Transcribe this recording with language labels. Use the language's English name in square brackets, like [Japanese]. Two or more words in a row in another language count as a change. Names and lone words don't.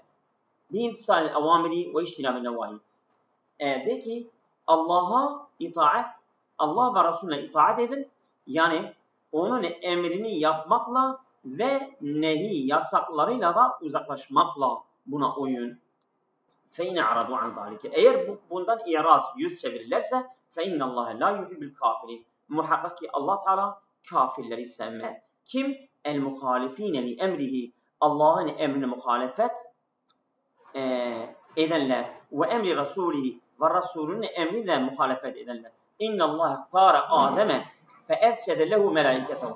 [Arabic] بامتثال الأوامر واجتناب النواهي. [Turkish] De ki Allah'a itaat, Allah ve Resulüne itaat edin. Yani onun emrini yapmakla ve nehi yasaklarıyla da uzaklaşmakla buna uyun. [Arabic] فَاِنَ عَرَضُوا عَنْ ذَٰلِكَ. [Turkish] Eğer bundan iraz, yüz çevirirlerse [Arabic] فَاِنَّ اللّٰهَ لَا يُحِبُّ الْكَافِرِينَ. [Turkish] Muhakkak ki Allah Teala kafirleri sevmez. Kim? [Arabic] المخالفين لأمره. [Turkish] Allah'ın emrine muhalefet edenler ve emri Resulü ve Resulünün emri de muhalefet edenler. [Arabic] إن الله اختار آدم فأسجد له ملائكته.